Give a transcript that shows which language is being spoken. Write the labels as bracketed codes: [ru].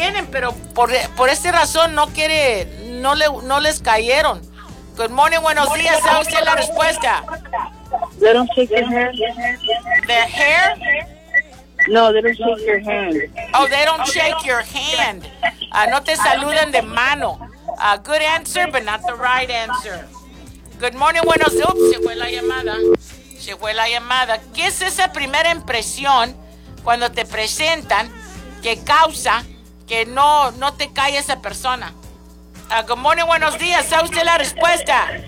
[es] Pero por esa razón no les cayeron. [en] Good morning, [es] buenos días. ¿Sabe usted la respuesta? [en] They don't shake your hand. The hair? No, they don't shake your hand. Oh, they don't shake your hand. [es] No te saludan de mano. [en] Good answer, but not the right answer. Good morning, [es] buenos días. Oops, se fue la llamada. ¿Qué es esa primera impresión cuando te presentan que causa que no te cae esa persona? [en] Good morning, [es] buenos días. ¿Sabe usted la respuesta?